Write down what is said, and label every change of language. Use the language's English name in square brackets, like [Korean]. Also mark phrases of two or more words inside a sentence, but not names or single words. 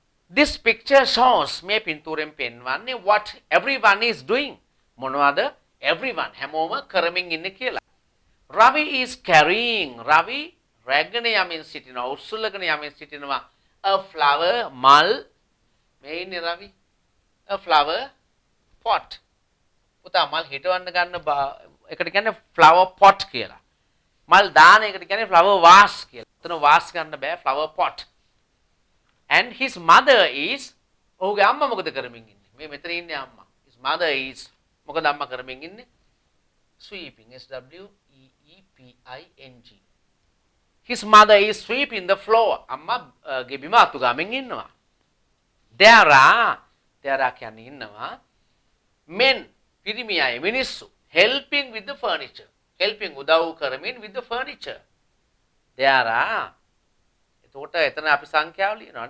[English] This picture shows [Sinhala] මේ පින්තූරෙන් පෙන්වන්නේ [English] what everyone is doing. [Sinhala] මොනවද everyone හැමෝම කරමින් ඉන්නේ කියලා. [English] Ravi is carrying. Ravi [Sinhala] රැගෙන යමින් සිටිනවා. උස්සලගෙන යමින් සිටිනවා. [English] A flower [Sinhala] මල් මේ ඉන්නේ Ravi. [English] A flower pot. [Sinhala] පුතා මල් හිටවන්න ගන්න එකට කියන්නේ [English] flower pot [Sinhala] කියලා. මල් දාන එකට කියන්නේ [English] flower vase [Sinhala] කියලා. එතන vase ගන්න බෑ [English] flower pot. And his mother is [Sinhala] ඔහුගේ අම්මා මොකද කරමින් ඉන්නේ? මේ මෙතන ඉන්නේ අම්මා. [English] His mother is [Sinhala] මොකද අම්මා කරමින් ඉන්නේ? [English] Sweeping. SWEEPING. His mother is sweeping the floor. [Sinhala] අම්මා ගෙබිම අතු ගාමින් ඉන්නවා. [English] There are [Sinhala] කියන්නේ ඉන්නවා. [English] Men [Sinhala] පිරිමි අය මිනිස්සු [English] helping with the furniture. [Sinhala] Helping උදව් කරමින් [English] with the furniture. There are [Sinhala] එතකොට එතන අපි සංඛ්‍යාව ලියනවානේ.